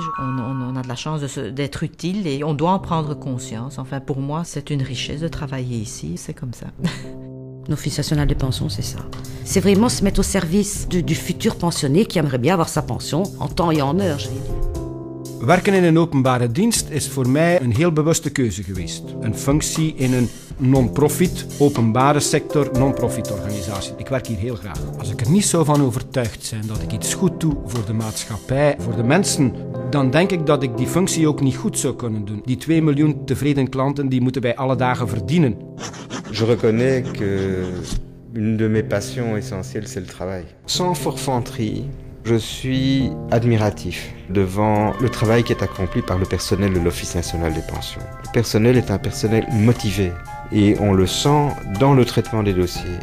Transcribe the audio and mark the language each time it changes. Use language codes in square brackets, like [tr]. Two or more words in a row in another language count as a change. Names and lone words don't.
[fr] On a de la chance d'être utile et on doit en prendre conscience. Enfin, pour moi, c'est une richesse de travailler ici, c'est comme ça. L'Office national des pensions, c'est ça. C'est vraiment se mettre au service du futur pensionné qui aimerait bien avoir sa pension en temps et en heure, je vais dire. [nl] Werken in een openbare dienst is voor mij een heel bewuste keuze geweest. Een functie in een non-profit, openbare sector, non-profit organisatie. Ik werk hier heel graag. Als ik er niet zo van overtuigd zijn dat ik iets goed doe voor de maatschappij, voor de mensen, dan denk ik dat ik die functie ook niet goed zou kunnen doen. Die 2 miljoen tevreden klanten, die moeten wij alle dagen verdienen. [fr] Je reconnais que une de mes passions essentielles, c'est le travail. Sans forfanterie, je suis admiratif devant le travail qui est accompli par le personnel de l'Office national des pensions. Le personnel est un personnel motivé et on le sent dans le traitement des dossiers.